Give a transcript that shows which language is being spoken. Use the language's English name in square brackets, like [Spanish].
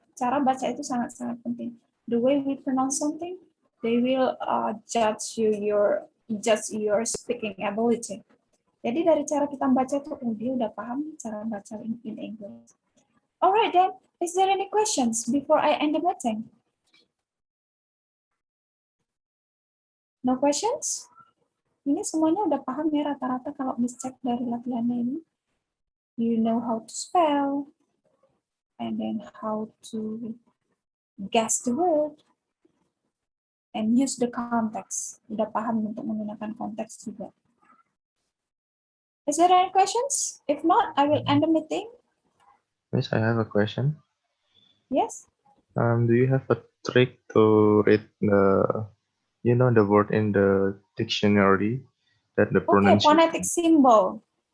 [Indonesian] Cara baca itu sangat-sangat penting. [English] The way we pronounce something, they will judge your speaking ability. [Indonesian] Jadi dari cara kita baca itu, dia udah paham cara baca in English. [English] Alright then, is there any questions before I end the meeting? No questions? [Indonesian] Ini semuanya udah paham ya rata-rata kalau Miss cek dari latihannya ini. [English] You know how to spell, and then how to guess the word, and use the context. [Indonesian] Udah paham untuk menggunakan konteks juga. [English] Is there any questions? If not, I will end the meeting. Miss, I have a question. Yes? Do you have a trick to read the word in the dictionary that the Okay, pronunciation? phonetic symbol.